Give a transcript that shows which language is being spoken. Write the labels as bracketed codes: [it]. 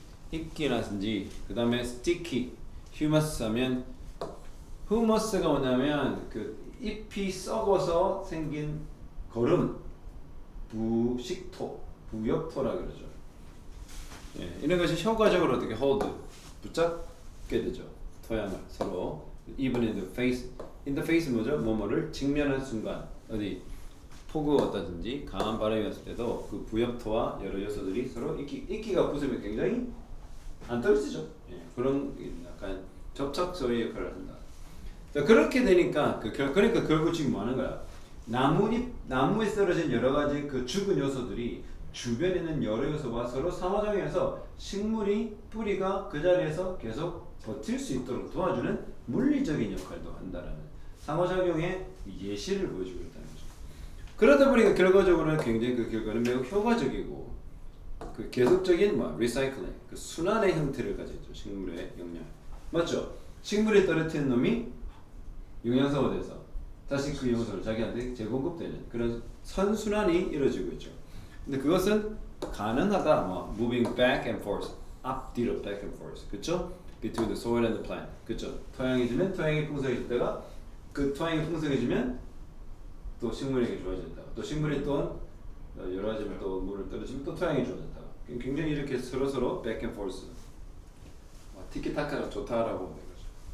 [ko] 이끼라든지 그 다음에 sticky, humus 하면 humus가 뭐냐면 그 잎이 썩어서 생긴 거름, 부식토, 부엽토라 그러죠. 예, 이런 것이 효과적으로 어떻게 hold, 붙잡게 되죠. 토양을 서로 [en] even in the face [ko] 뭐죠? 뭐뭐를 직면한 순간 어디 폭우였다든지 강한 바람이었을 때도 그 부엽토와 여러 요소들이 서로 이끼가 붙으면 굉장히 안 떨어지죠. 예, 그런 약간 접착소의 역할을 한다. 자, 그렇게 되니까 그러니까 결국 지금 뭐 하는 거야? 나무에 떨어진 여러 가지 그 죽은 요소들이 주변에 있는 여러 요소와 서로 상호작용해서 식물이 뿌리가 그 자리에서 계속 버틸 수 있도록 도와주는 물리적인 역할도 한다라는 상호작용의 예시를 보여주고 있다는 거죠. 그러다 보니까 결과적으로는 굉장히 그 결과는 매우 효과적이고 그 계속적인 리사이클링, 그 순환의 형태를 가지죠. 식물의 영양. 맞죠? 식물이 떨어뜨린 놈이 영양소가 돼서 다시 그 영양소를 자기한테 재공급되는 그런 선순환이 이루어지고 있죠. 근데 그것은 가능하다. [en] moving back and forth, [ko] 앞뒤로 [en] back and forth, [ko] 그렇죠? [en] Between the soil and the plant, [ko] 그렇죠? 토양이 풍성해지다가 그 토양이 풍성해지면 또 식물에게 좋아진다. 또 식물이 또 여러 가지 또 물을 떨어지면 또 토양이 좋아진다. 굉장히 이렇게 서로 [en] back and forth, [ko] 티키타카가 좋다라고 보는 거죠.